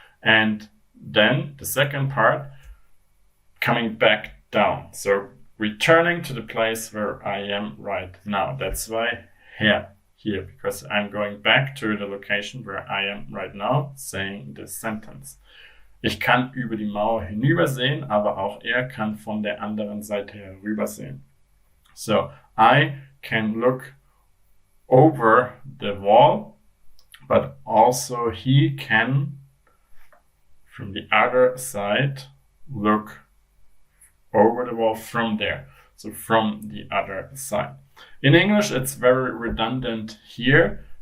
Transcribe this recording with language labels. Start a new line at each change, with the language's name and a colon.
English: And then the second part, coming back down. So returning to the place where I am right now. That's why here, because I'm going back to the location where I am right now, saying this sentence.
German: Ich kann über die Mauer hinübersehen, aber auch er kann von der anderen Seite herübersehen.
English: So I can look over the wall, but also he can, from the other side, look over the wall from there. So from the other side. In English, it's very redundant here.